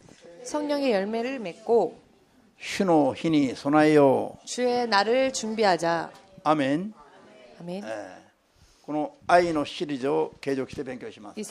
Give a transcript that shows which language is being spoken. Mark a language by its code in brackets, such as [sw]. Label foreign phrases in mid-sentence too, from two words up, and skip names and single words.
[ko] 성령의 열매를 맺고 [ja] 主の日に備えよう。 [ko] 주의 날을 준비하자. [ja] アメン。 [ko] 아멘. [ja] この愛のシリーズを継続して勉強します。